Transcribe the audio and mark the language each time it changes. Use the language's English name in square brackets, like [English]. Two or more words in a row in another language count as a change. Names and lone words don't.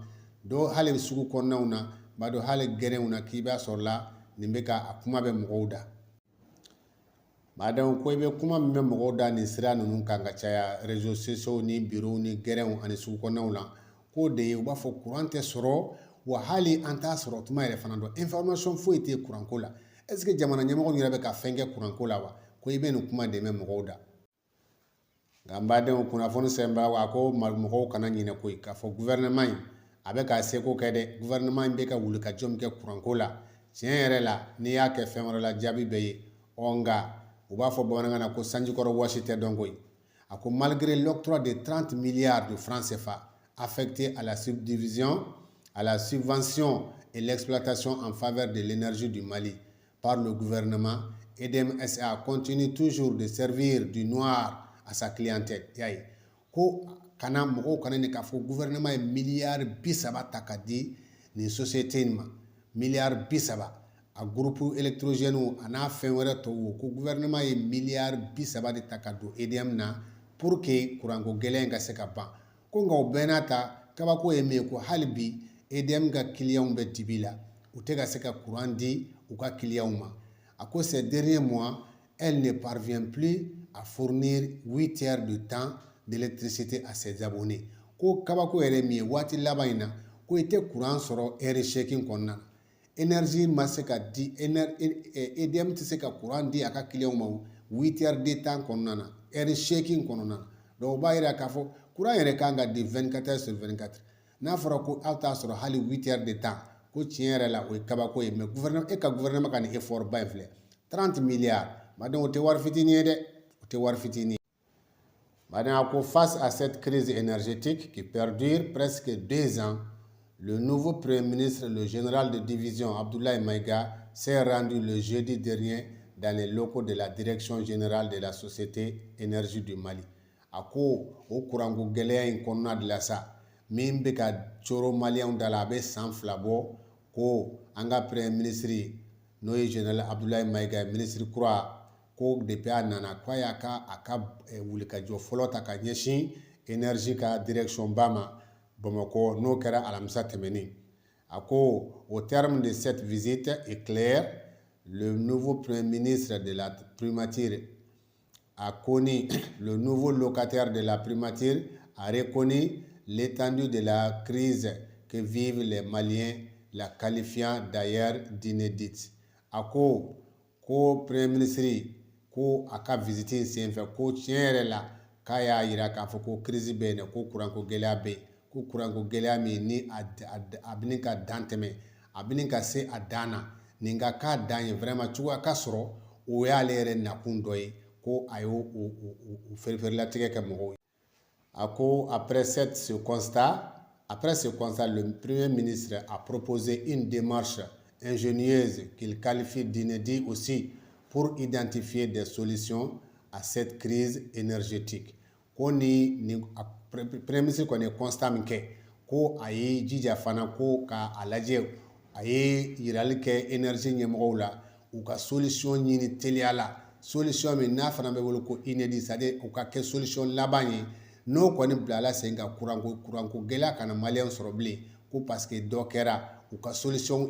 [Bambara] Dɔw hali sugu kɔnɔnaw na, b'a dɔn hali gɛrɛnw na k'i b'a sɔrɔ la nin bɛ ka a kuma bɛ mɔgɔw da. Madame ko i bɛ kuma min bɛ mɔgɔw da nin sira ninnu kan ka caya [French] réseaux sociaux [Bambara] ni bureau ni gɛrɛnw ani sugu kɔnɔnaw la, k'o de ye u b'a fɔ courant tɛ sɔrɔ, wa hali an t'a sɔrɔ tuma yɛrɛ fana dɔn. Information foyi tɛ kuranko la. [French] Est-ce que [Bambara] jamana ɲɛmɔgɔw yɛrɛ bɛ ka fɛn kɛ kuranko la wa? Ko i bɛ nin kuma de mɛn mɔgɔw da. Nka n badenw kunnafoni sɛbɛnbɛlaw a ko mɔgɔw kana ɲinɛ koyi k'a fɔ gouvernement in a bɛ ka seko kɛ dɛ gouvernement in bɛ ka wuli ka jɔ min kɛ kuranko la tiɲɛ yɛrɛ la n'i y'a kɛ fɛn wɛrɛ la jaabi bɛ ye nka u b'a fɔ bamanankan na ko sanjikɔrɔ wɔsi tɛ dɔn koyi a ko [French] malgré l'octroi de 30 milliards de francs CFA affectés à la subdivision, à la subvention et l'exploitation en faveur de l'énergie du Mali par le gouvernement, EDM SA continue toujours de servir du noir à sa clientèle. [Bambara] Yaye ko kana mɔgɔw kana ni k'a fɔ gouvernement ye miliyari 30 ta ka di nin société in ma miliyari 30 a [French] groupe électrogène [Bambara] a n'a fɛn wɛrɛ tɔw ko gouvernement ye miliyari 30 de ta ka don EDM na [French] pour que [Bambara] kuranko gɛlɛn ka se ka ban ko nka o bɛɛ n'a ta kabako ye min ye ko hali bi EDM ka clients bɛ dibi la u tɛ ka se ka courant di u ka clients ma a ko [French] ces derniers mois elle ne parvient plus à fournir 8 heures de temps d'électricité à ses abonnés [Bambara] ko kabako yɛrɛ min ye waati laban in na ko i tɛ courant sɔrɔ heure seegin kɔnɔna na énergie ma se ka di EDM tɛ se ka courant di a ka clients ma [French] 8 heures de temps [Bambara] kɔnɔna na heure seegin kɔnɔna na donc o b'a yira k'a fɔ courant yɛrɛ kan ka di [French] 24 heures sur 24 [Bambara] n'a fɔra ko aw t'a sɔrɔ hali 8 heures de temps ko tiɲɛ yɛrɛ la o ye kabako ye mais gouvernement ka gouvernement ka nin effort ba in filɛ 30 milliards madame o tɛ wari fitini ye dɛ o tɛ wari fitini ye [French] madame face à cette crise énergétique qui perdure presque 2 ans le nouveau premier ministre le général de division Abdoulaye Maïga s'est rendu le jeudi dernier dans les locaux de la direction générale de la société énergie du Mali [Bambara] a ko o kuranko gɛlɛya in kɔnɔna de la sa min bɛ ka coro maliyɛnw da la a bɛ san 2 bɔ ko an ka [French] premier ministre [Bambara] n'o ye général Abdoulaye Maïga ministre kura ko depuis a nana ko a y'a ka wulikajɔ fɔlɔ ta ka ɲɛsin énergie ka direction ba ma Bamako n'o kɛra alamisa tɛmɛnen a ko [French] au terme de cette visite éclair le nouveau premier ministre de la primature a connu le nouveau locataire de la primature a reconnu l'étendue de la crise que vivent les Maliens, la qualifiant d'ailleurs d'inédite. [Bambara] A ko [French] premier ministre [Bambara] ko a ka visite senfɛ ko tiɲɛ yɛrɛ la k'a y'a yira k'a fɔ ko crise bɛ yen ko kuranko gɛlɛya bɛ yen ko kuranko gɛlɛya min ni a bɛ ka dan tɛmɛ a bɛ ka se a dan na nin ka k'a dan ye vraiment cogoya ka sɔrɔ o y'ale yɛrɛ nakun dɔ ye ko a y'o feerelatigɛ kɛ mɔgɔw ye. [French] Après ce constat, le Premier ministre a proposé une démarche ingénieuse qu'il qualifie d'inédit aussi pour identifier des solutions à cette crise énergétique. [Bambara] Ko ni [French] Premier ministre [Bambara] kɔni constat min kɛ ko a ye jija fana ko k'a lajɛ a ye yirali kɛ énergie ɲɛmɔgɔw la u ka solution ɲini teliya la solution min n'a fana bɛ wele ko [French] inédit c'est-à-dire [Bambara] u ka kɛ solution laban ye n'o kɔni bilala sen ka kuranko gɛlɛya kana maliyɛn sɔrɔ bilen ko [French] parce que [Bambara] dɔ kɛra u ka solution